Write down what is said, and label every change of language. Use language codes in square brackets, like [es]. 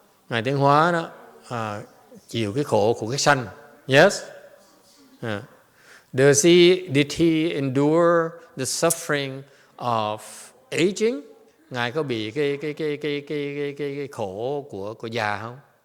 [vi] Ngài Tiến Hóa đó chịu cái khổ của cái sanh. [en] Yes? Did he endure the suffering of aging? [vi] Ngài có bị cái khổ của già không?